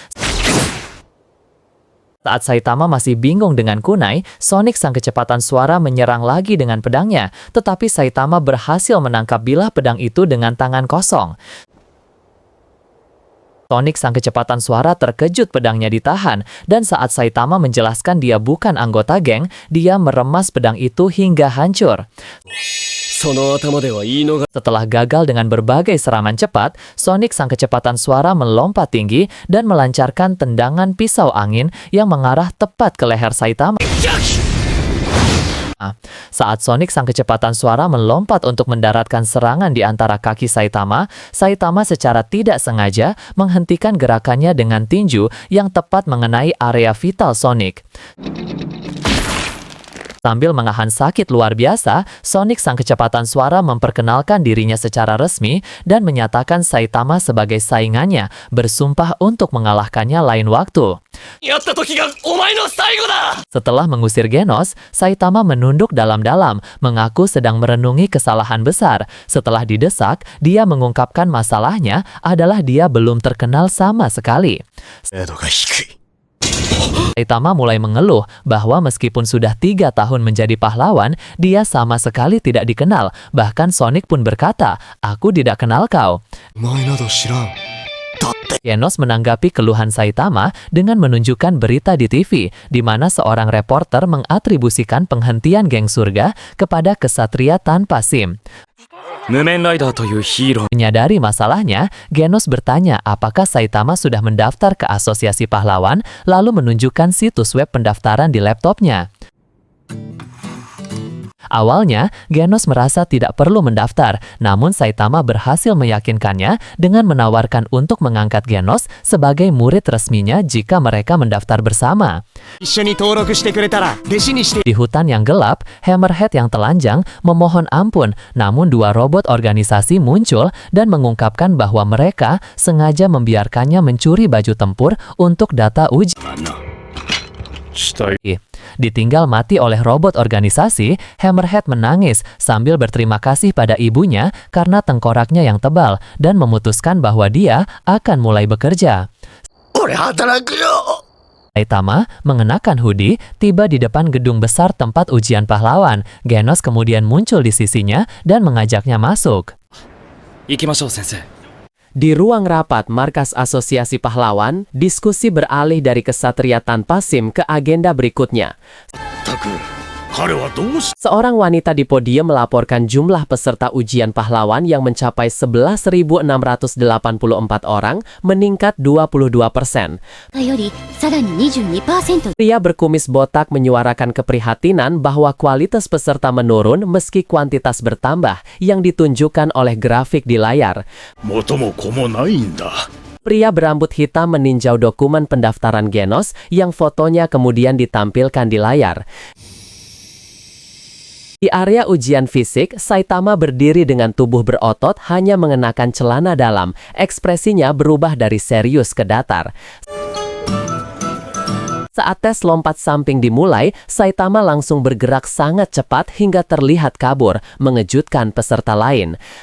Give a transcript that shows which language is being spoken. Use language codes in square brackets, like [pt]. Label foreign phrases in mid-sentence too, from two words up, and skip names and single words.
[id] Saat Saitama masih bingung dengan kunai, Sonic sang kecepatan suara menyerang lagi dengan pedangnya, tetapi Saitama berhasil menangkap bilah pedang itu dengan tangan kosong. Sonic sang kecepatan suara terkejut pedangnya ditahan, dan saat Saitama menjelaskan dia bukan anggota geng, dia meremas pedang itu hingga hancur. [ja] その頭では言い逃 [id] Setelah gagal dengan berbagai serangan cepat, Sonic sang kecepatan suara melompat tinggi dan melancarkan tendangan pisau angin yang mengarah tepat ke leher Saitama. Saat Sonic sang kecepatan suara melompat untuk mendaratkan serangan di antara kaki Saitama, Saitama secara tidak sengaja menghentikan gerakannya dengan tinju yang tepat mengenai area vital Sonic. Sambil menahan sakit luar biasa, Sonic sang kecepatan suara memperkenalkan dirinya secara resmi dan menyatakan Saitama sebagai saingannya, bersumpah untuk mengalahkannya lain waktu. [ja] やった時がお前の最後だ [id] Setelah mengusir Genos, Saitama menunduk dalam-dalam, mengaku sedang merenungi kesalahan besar. Setelah didesak, dia mengungkapkan masalahnya adalah dia belum terkenal sama sekali. [ja] 精度が低い。 [id] Saitama mulai mengeluh bahwa meskipun sudah 3 tahun menjadi pahlawan, dia sama sekali tidak dikenal. Bahkan Sonic pun berkata, "Aku tidak kenal kau." [ja] お前など知らん。だって。 [id] Genos menanggapi keluhan Saitama dengan menunjukkan berita di TV, di mana seorang reporter mengatribusikan penghentian geng surga kepada kesatria tanpa SIM. [ja] 無面ライダーというヒーロー [id] Menyadari masalahnya, Genos bertanya apakah Saitama sudah mendaftar ke Asosiasi Pahlawan, lalu menunjukkan situs web pendaftaran di laptopnya. Awalnya, Genos merasa tidak perlu mendaftar, namun Saitama berhasil meyakinkannya dengan menawarkan untuk mengangkat Genos sebagai murid resminya jika mereka mendaftar bersama. [ja] 一緒に登録してくれたら弟子にして。 [id] Di hutan yang gelap, Hammerhead yang telanjang memohon ampun, namun 2 robot organisasi muncul dan mengungkapkan bahwa mereka sengaja membiarkannya mencuri baju tempur untuk data uji. [ja] したい [id] Ditinggal mati oleh robot organisasi, Hammerhead menangis sambil berterima kasih pada ibunya karena tengkoraknya yang tebal dan memutuskan bahwa dia akan mulai bekerja. [ja] 俺働くよ。 [id] Saitama mengenakan hoodie tiba di depan gedung besar tempat ujian pahlawan. Genos kemudian muncul di sisinya dan mengajaknya masuk. [ja] 行きましょう先生 [id] Di ruang rapat Markas Asosiasi Pahlawan, diskusi beralih dari kesatria tanpa SIM ke agenda berikutnya. [ja] たく彼はどうし [id] Seorang wanita di podium melaporkan jumlah peserta ujian pahlawan yang mencapai 11.684 orang, meningkat 22%. [ja] よりさらに 22% [id] Pria berkumis botak menyuarakan keprihatinan bahwa kualitas peserta menurun meski kuantitas bertambah yang ditunjukkan oleh grafik di layar. [ja] 元も子もないんだ [id] Pria berambut hitam meninjau dokumen pendaftaran Genos yang fotonya kemudian ditampilkan di layar. Di area ujian fisik, Saitama berdiri dengan tubuh berotot hanya mengenakan celana dalam. Ekspresinya berubah dari serius ke datar. Saat tes lompat samping dimulai, Saitama langsung bergerak sangat cepat hingga terlihat kabur, mengejutkan peserta lain.